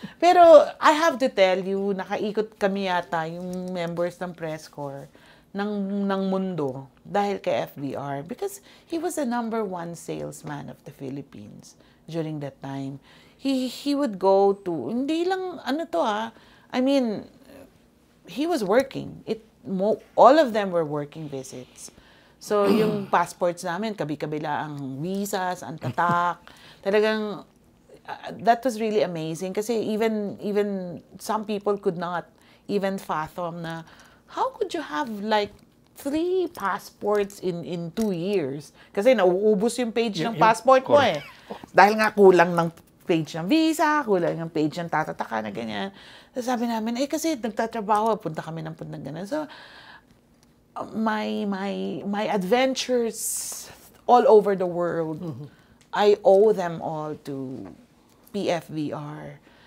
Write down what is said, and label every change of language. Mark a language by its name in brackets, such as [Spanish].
[English] Pero I have to tell you, nakaikot kami yata yung members ng press corps ng mundo dahil kay FBR because he was the #1 salesman of the Philippines during that time. He would go to, hindi lang I mean, he was working. All of them were working visits. [Filipino] So, yung passports namin, kabi-kabila ang visas, ang tatak. [English] Talagang, that was really amazing. Kasi even some people could not even fathom na, how could you have like 3 passports in 2 years? [Filipino] Kasi nauubos yung page ng passport mo Dahil nga kulang ng page ng visa, kulang ng page ng tatataka na ganyan. So, sabi namin, kasi nagtatrabaho, punta kami ng punta ganyan. [English] So, my adventures all over the world, I owe them all to PFVR.